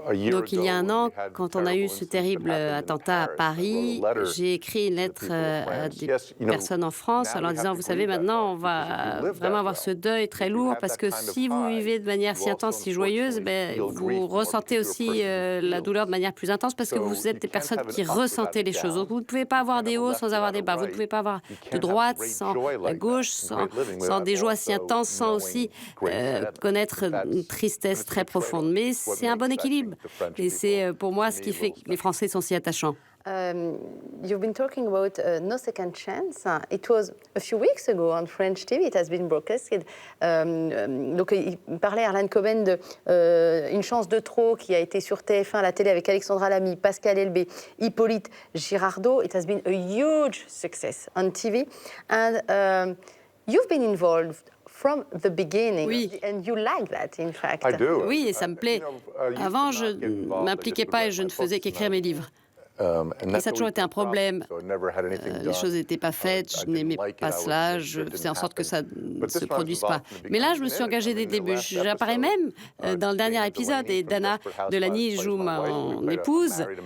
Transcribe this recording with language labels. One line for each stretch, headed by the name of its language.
French: Donc, il y a un an, quand on a eu ce terrible attentat à Paris, j'ai écrit une lettre à des personnes en France en leur disant, vous savez, maintenant, on va vraiment avoir ce deuil très lourd parce que si vous vivez de manière si intense, si joyeuse, vous ressentez aussi la douleur de manière plus intense parce que vous êtes des personnes qui ressentez les choses. Donc, vous ne pouvez pas avoir des hauts sans avoir des bas. Vous ne pouvez pas avoir de droite sans la gauche, sans des joies si intenses, sans aussi connaître une tristesse très profonde. Mais c'est un bon équilibre. Et c'est pour moi ce qui fait que les Français sont si attachants.
English: You've been talking about No Second Chance. It was a few weeks ago on French TV. It has been broadcasted.
French: Donc, il parlait Harlan Coben de Une chance de trop qui a été sur TF1 à la télé avec Alexandra Lamy, Pascal Elbé, Hippolyte Girardot.
English: It has been a huge success on TV. And you've been involved from the beginning,
French: oui.
English: And you like that, in fact. I do.
French: Oui, et ça me plaît. Avant, je ne m'impliquais pas et je ne faisais qu'écrire mes livres. Et ça a toujours été un problème. Les choses n'étaient pas faites, je n'aimais pas cela, je faisais en sorte que ça ne se produise pas. Mais là, je me suis engagée dès le début. J'apparais même dans le dernier épisode et Dana Delany joue mon épouse.